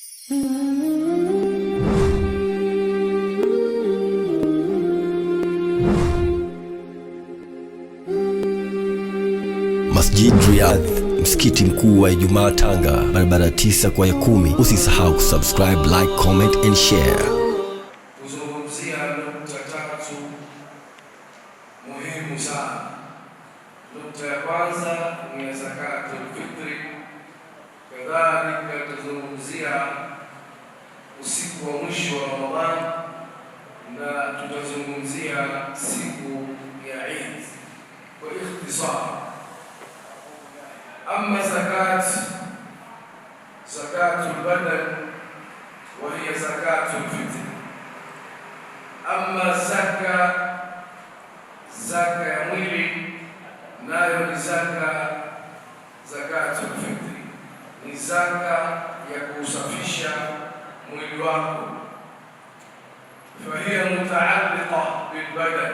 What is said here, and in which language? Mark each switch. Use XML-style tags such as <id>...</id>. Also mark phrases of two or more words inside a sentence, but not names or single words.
<sw>Masjid Riyadh, msikiti mkuu wa Ijumaa Tanga, barabara 9 kwa ya 10. Usisahau kusubscribe,</sw> <en>like, comment and share.</en> <sw>Kuzungumzia nukta tatu muhimu sana. Nukta ya kwanza ni</sw> <ar>زكاة الفطر.</ar> <sw>Kadhalika tutazungumzia usiku wa mwisho wa Ramadhani na tutazungumzia siku ya Eid kwa ikhtisar.</sw> <ar>أما زكاة البدن وهي زكاة الفطر. أما زكاة</ar> <sw>ya mwili nayo ni</sw> <ar>زكاة الفطر,</ar> <sw>ni zaka ya kusafisha mwili wako.</sw> <ar>فهي متعلقة بالبدن.</ar>